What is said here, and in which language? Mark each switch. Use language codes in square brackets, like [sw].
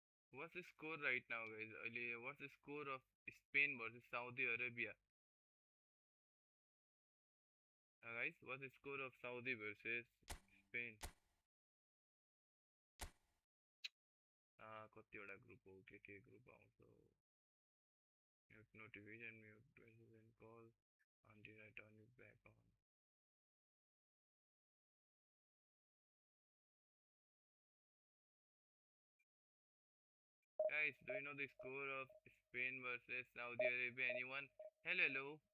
[en] What's the score right now guys? [ne] अहिले [en] what's the score of Spain versus Saudi Arabia? Guys, what's the score of Saudi versus Spain? [ne] कतिवटा group हो के group आउँछ. [en] Mute notification, mute messages and calls until I turn it back on. Guys, do you know the score of Spain versus Saudi Arabia? Anyone? Hello, hello.